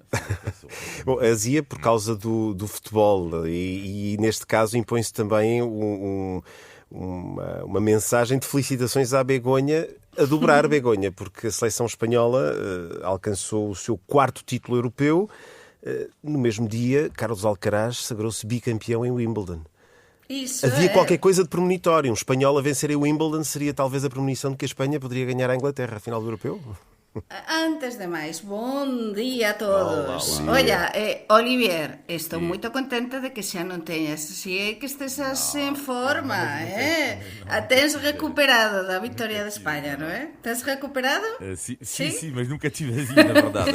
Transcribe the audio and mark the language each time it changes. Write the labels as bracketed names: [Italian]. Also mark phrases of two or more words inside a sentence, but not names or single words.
[Portuguese] Bom, a azia por causa do futebol e neste caso impõe-se também uma mensagem de felicitações à Begonha, a dobrar a Begonha, porque a seleção espanhola alcançou o seu 4º título europeu. No mesmo dia, Carlos Alcaraz sagrou-se bicampeão em Wimbledon. Havia qualquer coisa de premonitório. Um espanhol a vencer o Wimbledon seria talvez a premonição de que a Espanha poderia ganhar a Inglaterra, a final do europeu. [Galician] Antes de máis, bon día a todos. [Portuguese] Olá. [Galician] Olla, Olivier, estou moito contenta de que xa non teñas, si é que estes en forma, Tens recuperado da victoria de España, non é? Tens recuperado? [Portuguese] Sim, mas nunca tive azia, na verdade.